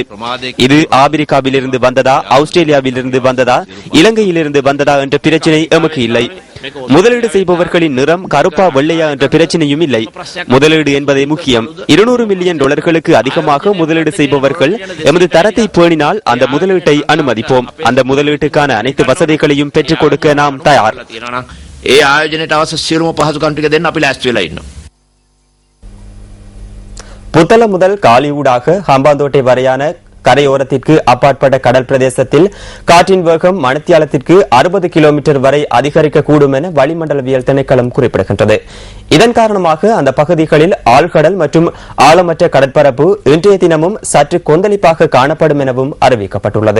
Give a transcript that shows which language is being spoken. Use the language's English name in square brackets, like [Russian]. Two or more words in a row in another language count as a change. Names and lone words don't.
[Tamil] இது ஆப்பிரிக்காவில் இருந்து வந்ததா, ஆஸ்திரேலியாவில் இருந்து வந்ததா, இலங்கையில் இருந்து வந்ததா என்ற பிரச்சனை எமக்கு இல்லை. முதலீடு செய்பவர்களின் நிறம் கருப்பா வெள்ளையா என்ற பிரச்சனையும் இல்லை. முதலீடு என்பதே முக்கியம். 200 மில்லியன் டாலர்களுக்கு அதிகமாக முதலீடு செய்பவர்கள் எமது தரத்தை பேணினால் அந்த முதலீட்டை அனுமதிப்போம். அந்த முதலீட்டுக்கான அனைத்து வசதிகளையும் பெற்றுக் கொடுக்க நாம் தயார். [Sinhala] ඒ ආයෝජනයට අවශ්‍ය සියලුම පහසුකම් ටික දෙන්න අපි ලෑස්ති වෙලා ඉන්නවා. [Tamil] புத்தளம் முதல் காலியூடாக ஹம்பாந்தோட்டை வரையான கரையோரத்திற்கு அப்பாற்பட்ட கடல் பிரதேசத்தில் காற்றின் வேகம் மணித்தியாலத்திற்கு 60 கிலோமீட்டர் வரை அதிகரிக்கக்கூடும் என வளிமண்டலவியல் திணைக்களம் குறிப்பிடுகின்றது. இதன் காரணமாக அந்த பகுதிகளில் ஆழ்கடல் மற்றும் ஆழமற்ற கடற்பரப்பு இன்றைய தினமும் சற்று கொந்தளிப்பாக காணப்படும் எனவும் அறிவிக்கப்பட்டுள்ளது.